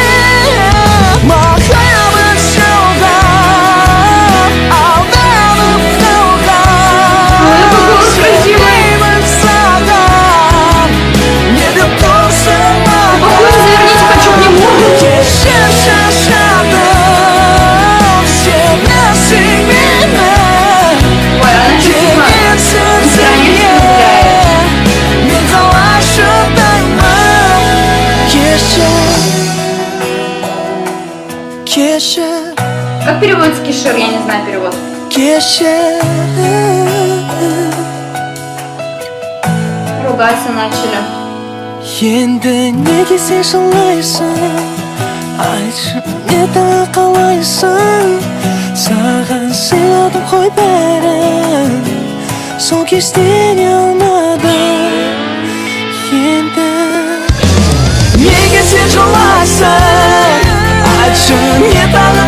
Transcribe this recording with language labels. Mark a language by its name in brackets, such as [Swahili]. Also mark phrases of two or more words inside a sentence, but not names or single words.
[Kazakh] махаббат жалған алданып қалған сенбеймін саған не деп тұрсың [Russian] Похоже, заверните, хочу к нему. [Kazakh] кешір шаршадым сенесің мені Ой, [Russian] она чуть-чуть [Kazakh] деген сөзіңе мен қалай шыдаймын кешір [Russian] Как переводится кишир? Я не знаю перевод. [Kazakh] кешір [Russian] Ругаться начали. [Kazakh] енді неге сен жылайсың айтшы не тағы қалайсың саған сыйладым ғой бәрін сол кезде не алмадым енді неге сен жылайсың айтшы не тағы